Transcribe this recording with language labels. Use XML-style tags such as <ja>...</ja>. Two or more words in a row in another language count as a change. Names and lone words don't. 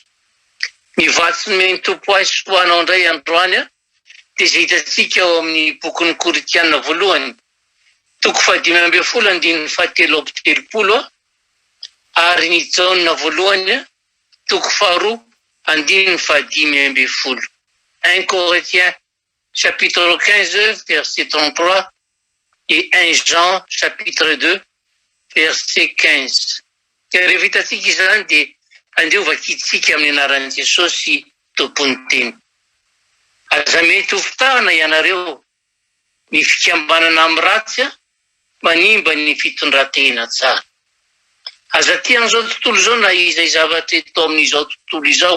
<mg>Mivatsy ny tompo ahy soanao indray androany dia izay hitantsika ao amin'ny bokin'ny Korinthiana voalohany. Toko 5:7-7 ary ny Jaona voalohany toko 2:5-10.</mg> <fr>1 Corinthiens chapitre 15 verset 33 et 1 Jean chapitre 2 verset 15.</fr> <mg>Dia rehefa hitantsika izany dia andeo vakitsika amin'ny anaran'i Jesosy tompony teny. Aza mety ho fitahana ianareo ny fikambanana amin'ny ratsy manimba ny fitondran-tena tsara. Aza tia an'izao tontolo izao na izay zavatra eto amin'izao tontolo izao.</mg>